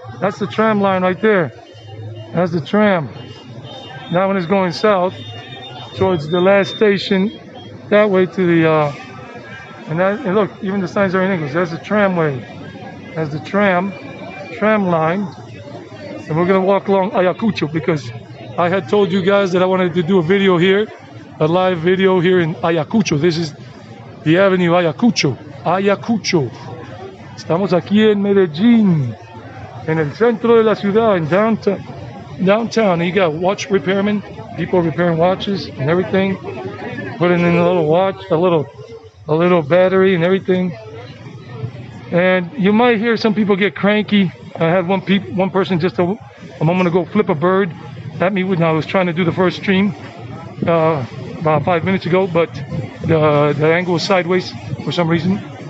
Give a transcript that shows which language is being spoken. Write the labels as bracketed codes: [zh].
[en] That's the tram line right there. That's the tram. That one is going south towards the last station, that way to the, and look, even the signs are in English. That's the tramway. That's the tram line. And we're gonna walk along Ayacucho because I had told you guys that I wanted to do a video here, a live video here in Ayacucho. This is the avenue Ayacucho. Ayacucho. [es] Estamos aquí en Medellín, en el centro de la ciudad, [en] in downtown. And you got watch repairmen, people repairing watches and everything, putting in a little watch, a little battery and everything. And you might hear some people get cranky. I had one person just a moment ago flip a bird at me when I was trying to do the first stream about 5 minutes ago, but the angle was sideways for some reason.